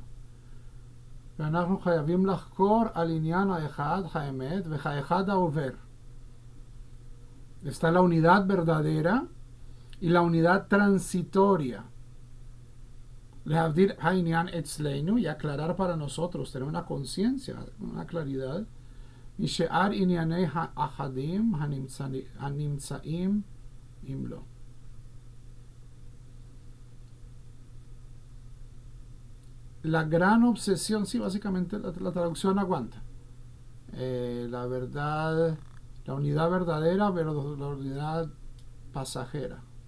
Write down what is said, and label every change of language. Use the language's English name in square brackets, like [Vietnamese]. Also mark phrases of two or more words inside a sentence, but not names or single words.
[Hebrew] ואנחנו חייבים לחקור על עניין האחד, האמת, והאחד העובר. [Spanish] Está la unidad verdadera y la unidad transitoria. [Hebrew] להבדיל העניין אצלנו, [Spanish] y aclarar para nosotros, tener una conciencia, una claridad, [Hebrew] משאר ענייני האחדים הנמצאים אם לא. [Spanish] La gran obsesión, sí, básicamente la traducción aguanta. La verdad, la unidad verdadera, pero la unidad pasajera.